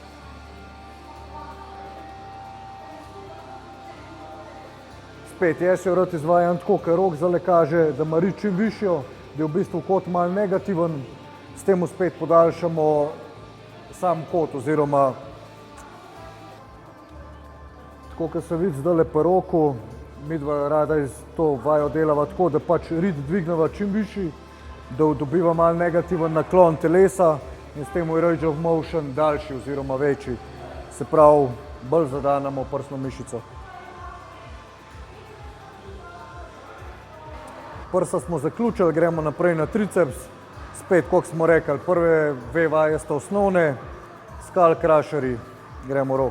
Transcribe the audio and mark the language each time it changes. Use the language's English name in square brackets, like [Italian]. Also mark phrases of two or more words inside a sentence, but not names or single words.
[Slovenian] Spet, jaz jo rad izvajam tako, ker rok zdaj kaže, da ima rit čim višjo, da je v bistvu kot malo negativen, s tem spet podaljšamo sam kot oziroma tako, kot se vidi zdajle pri roku, midva rada to vajo delava tako, da pač rit dvigneva čim višji, da dobiva malo negativen naklon telesa in s tem je [English] range of motion [Slovenian] daljši oziroma večji. Se pravi, bolj zadanemo prsno mišico. Prsa smo zaključili, gremo naprej na triceps. Spet, kot smo rekli, prve dve vaje sta osnovne, [English] skull crusherji, [Slovenian] gremo rok.